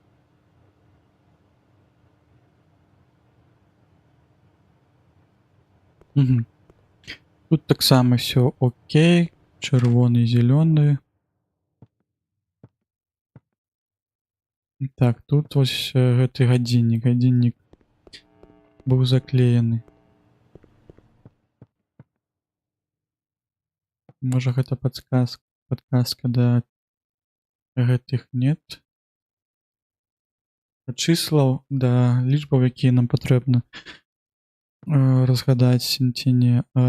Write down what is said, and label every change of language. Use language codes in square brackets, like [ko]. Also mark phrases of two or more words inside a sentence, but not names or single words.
[uk] Угу. Тут так само все окей. Червоный, зеленый. [be] Так, тут вось гэты гадзіннік. Гадзіннік быў заклеены. Можа гэта подсказка да гэтых нет. Числаў да лічбаў, якія нам патрэбна разгадаць ці не.